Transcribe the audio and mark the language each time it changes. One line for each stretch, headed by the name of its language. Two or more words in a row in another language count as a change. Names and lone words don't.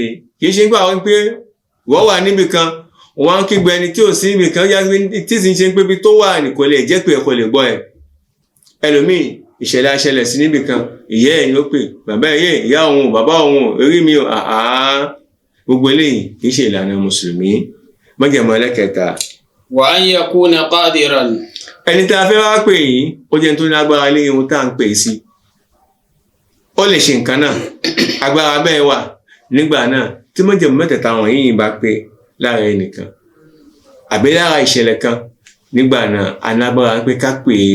Yoruba: Kì í ṣe gbà wọ́n pé wọ́n wà níbi kan, wọ́n ń kígbe ẹni tí ò sí níbi kan, tí sì ń ṣe pé ibi tó wà ní kò lè jẹ́ pé ẹ̀ kò lè gbọ́ ẹ̀. Ẹlòmíì ìṣẹ̀lẹ̀ aṣẹlẹ̀ sí níbi kan, ìyá ẹ̀ ló pè, bàbá ẹ̀ ìyá òun, bàbá òun, orí mi ò gbogbo eléyìí kì í ṣe ìlànà mùsùlùmí. Májẹ̀mú ẹlẹ́kẹta.
Arabic: وأن يكون قادرا.
Yoruba: Ẹni tá a fẹ́ wá pè yìí ó jẹ́ tó ní agbára lé ohun tá à ń pè sí. Ó lè ṣe nǹkan náà, agbára bẹ́ẹ̀ wà nígbà náà tí májẹ̀mú mẹ́tẹ̀ẹ̀ta wọ̀nyí bá pé lára ẹnìkan àbí lára ìṣẹ̀lẹ̀ kan, nígbà náà alágbára ń pé ká pè é.